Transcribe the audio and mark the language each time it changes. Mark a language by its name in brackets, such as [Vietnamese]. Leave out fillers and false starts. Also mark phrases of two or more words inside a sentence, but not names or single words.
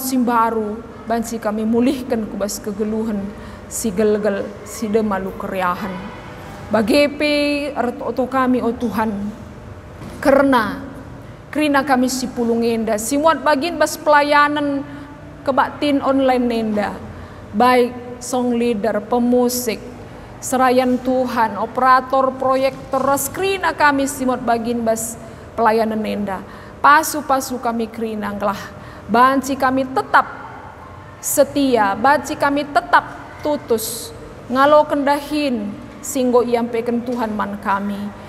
[Batak Karo] simbaru banci kami mulihkan kubas kegeluhan si gelgel si demalu keriahan bagepe artoto kami oh Tuhan Karena kerina kami si pulung enda, simuat bagin bas pelayanan kebaktin online nenda, baik [English] song leader, [Batak Karo] pemusik, serayan Tuhan, operator proyek terus kerina kami simuat bagin bas pelayanan nenda. Pasu-pasu kami kerina lah, banci kami tetap setia, banci kami tetap tutus, ngalo kendahin singgo iampaikan Tuhan man kami.